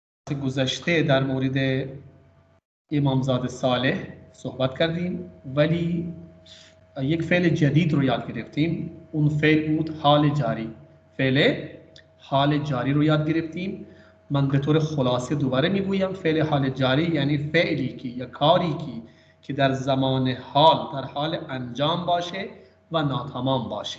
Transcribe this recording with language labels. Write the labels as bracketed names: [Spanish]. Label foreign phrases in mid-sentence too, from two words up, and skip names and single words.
[Persian] गुज़श्ते در مورد इमामज़ाद सालेह صحبت کردیم ولی یک فعل جدید رو یاد گرفتیم. اون فعل بود حال جاری. فعل حال جاری رو یاد گرفتیم. من به طور خلاصه دوباره میگویم فعل حال جاری یعنی فعلی کی یا کاری کی که در زمان حال در حال انجام باشه و ناتمام باشه.